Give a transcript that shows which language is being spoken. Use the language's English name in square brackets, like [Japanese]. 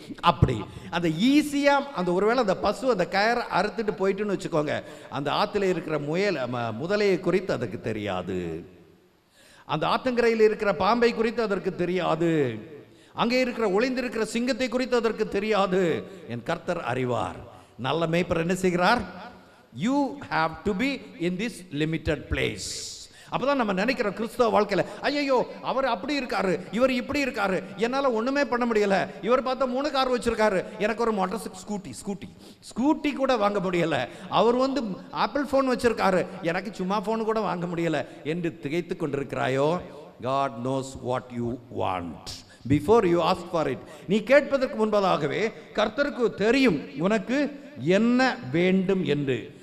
[Tamil] அப்படி அந்த ஈஸியா அந்த ஒருவேளை அந்த பசு அந்த கயரை அறுத்துட்டு போயிட்டுன்னு வச்சுக்கோங்க, அந்த ஆத்துல இருக்கிற முதலையை குறித்து அதற்கு தெரியாது, அந்த ஆத்தங்கரையில் இருக்கிற பாம்பை குறித்து அதற்கு தெரியாது, அங்கே இருக்கிற ஒளிந்திருக்கிற சிங்கத்தை குறித்து அதற்கு தெரியாது. என் கர்த்தர் அறிவார். நல்ல மேய்ப்பர் என்ன செய்கிறார்? [English] You have to be in this limited place. [Tamil] அப்பதான் நம்ம நினைக்கிற கிறிஸ்தவ வாழ்க்கையில, ஐயோ அவர் அப்படி இருக்காரு, இவர் இப்படி இருக்காரு, என்னால ஒண்ணுமே பண்ண முடியல, இவர் பார்த்தா 3 கார் வச்சிருக்காரு, எனக்கு ஒரு மோட்டார் ஸ்கூட்டி கூட வாங்க முடியல, அவர் ஆப்பிள் போன் வச்சிருக்காரு, எனக்கு சும்மா போன் கூட வாங்க முடியல என்று திகைத்து கொண்டிருக்கிறாயோ? [English] God knows what you want before you ask for it. [Tamil] நீ கேட்பதற்கு முன்பதாகவே கர்த்தருக்கு தெரியும் உனக்கு என்ன வேண்டும் என்று.